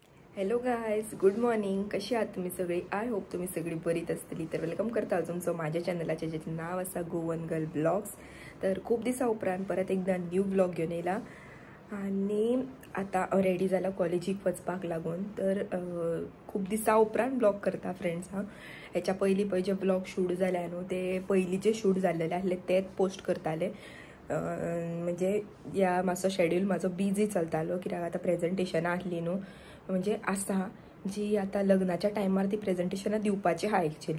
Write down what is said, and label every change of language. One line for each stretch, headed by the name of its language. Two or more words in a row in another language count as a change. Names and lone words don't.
English: hello guys, good morning.
Konkani: कशी आहात तुम्ही सगळी?
English: I hope
Konkani: तुम्ही सगळी बरीच असतली. तर वेलकम करता तुमचं माझ्या चॅनलाचे ज्याचे नाव असा गोवन गर्ल ब्लॉग्स. तर खूप दिवसा उपरांत परत एकदा
English: new blog
Konkani: घेऊन येला आणि आता रेडी झाला कॉलेजीक वचपाक लागून. तर खूप दिवसा उपरांत ब्लॉग करता फ्रेंड्स. ह्याच्या पयलीं जे ब्लॉग शूट झाले न्हू ते पयलींचे शूट झालेले आसले तेच पोस्ट करताले. म्हणजे या मातसो शेड्यूल माझो बिझी चलतालो कित्याक आता प्रेझेंटेशनां आसली न्हू, म्हणजे आसा जी आता लग्नाच्या टायमार ती प्रेझेंटेशनां दिवपाची आहा एक्चुअली.